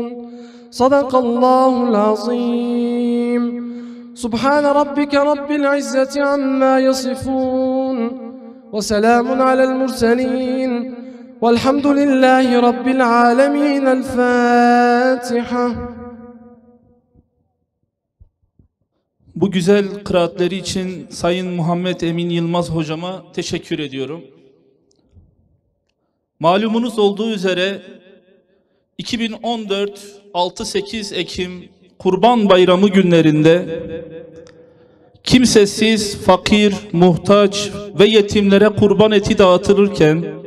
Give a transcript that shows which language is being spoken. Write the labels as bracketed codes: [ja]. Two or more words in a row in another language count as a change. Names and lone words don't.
[ar] صدق الله العظيم. سبحان ربك رب العزة عما يصفون وسلام على المرسلين والحمد لله رب العالمين. الفاتحة. [tr] Bu güzel kıraatleri için Sayın Muhammed Emin Yılmaz hocama teşekkür ediyorum. Malumunuz olduğu üzere 2014 6-8 Ekim Kurban Bayramı günlerinde kimsesiz, fakir, muhtaç ve yetimlere kurban eti dağıtılırken